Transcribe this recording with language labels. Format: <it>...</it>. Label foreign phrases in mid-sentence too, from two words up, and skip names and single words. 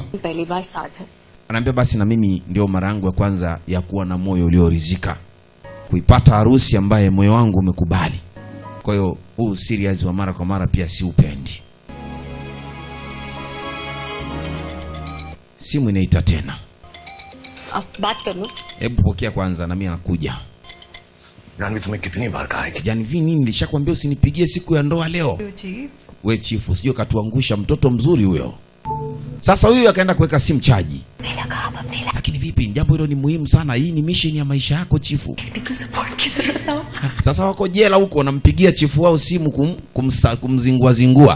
<sw>Anaambia basi na mimi ndio mara yangu ya kwanza ya kuwa na moyo ulioridhika, kuipata harusi ambaye moyo wangu umekubali. Kwa hiyo huu serious wa mara kwa mara pia si upendi. Simu inaita tena. Hebu pokea kwanza na mimi nakuja.</sw> <hi>जानवी तुम्हें कितनी बार कहा है कि</hi> <sw>Janvi nini nilishakwambia usinipigie siku ya ndoa leo. We chifu, sio katuangusha mtoto mzuri huyo. Sasa huyu akaenda kuweka simu chaji. Lakini vipi, jambo hilo ni muhimu sana, hii ni mission ya maisha yako chifu. Sasa wako jela huko, wanampigia chifu wao simu kumzingua zingua.</sw>